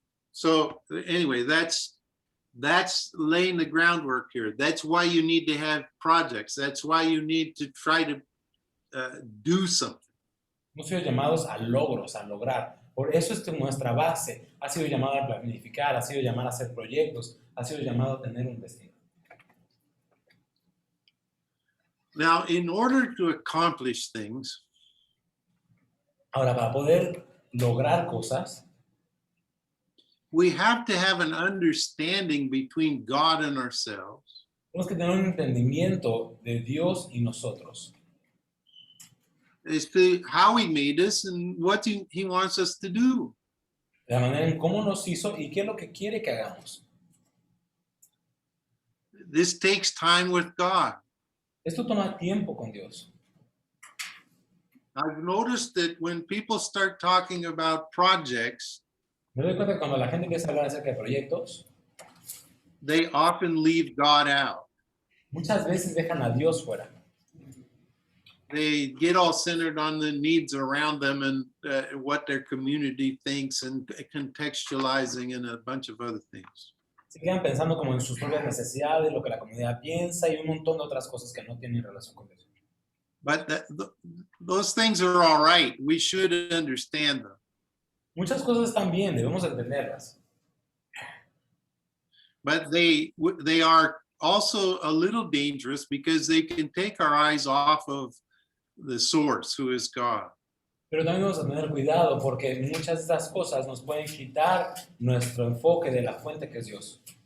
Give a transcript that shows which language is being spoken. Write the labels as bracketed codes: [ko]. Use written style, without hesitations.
[en] So anyway, that's laying the groundwork here. That's why you need to have projects. That's why you need to try to do something. [es] Hemos sido llamados a logros, a lograr. Por eso es nuestra base. Ha sido llamado a planificar, ha sido llamado a hacer proyectos, ha sido llamado a tener un destino. [en] Now, in order to accomplish things, [es] ahora, para poder lograr cosas, [en] we have to have an understanding between God and ourselves. [es] Tenemos que tener un entendimiento de Dios y nosotros. [en] As to how he made us and what he wants us to do. [es] De la manera en cómo nos hizo y qué es lo que quiere que hagamos. [en] This takes time with God. [es] Esto toma tiempo con Dios. [en] I've noticed that when people start talking about projects, [es] Me doy cuenta que cuando la gente empieza a hablar acerca de proyectos, [en] they often leave God out. [es] muchas veces dejan a Dios fuera. [en] They get all centered on the needs around them and what their community thinks and contextualizing and a bunch of other things. [es] Se quedan pensando como en sus propias necesidades, lo que la comunidad piensa y un montón de otras cosas que no tienen relación con Dios. [en] But those things are all right. We should understand them. [es] Muchas cosas están bien, debemos entenderlas. [en] But they are also a little dangerous because they can take our eyes off of the source, who is God. [es] Pero también vamos a tener cuidado porque muchas de estas cosas nos pueden quitar nuestro enfoque de la fuente que es Dios.